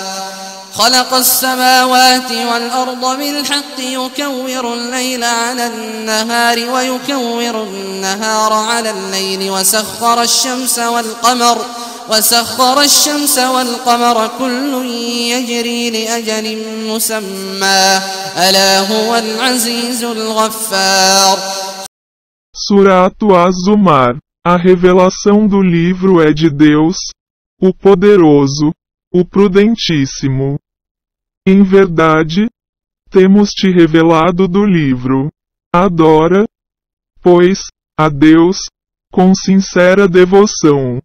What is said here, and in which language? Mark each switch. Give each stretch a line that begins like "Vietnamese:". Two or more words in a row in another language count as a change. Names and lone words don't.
Arabic: خلق السماوات والأرض بالحق يكور الليل على النهار ويكور النهار على الليل وسخر الشمس والقمر كل يجري لأجل مسمى ألا هو العزيز الغفار.
Portuguese: Surat Az-Zumar. A revelação do livro é de Deus, o Poderoso, o Prudentíssimo. Em verdade, temos te revelado do livro. Adora, pois, a Deus, com sincera devoção.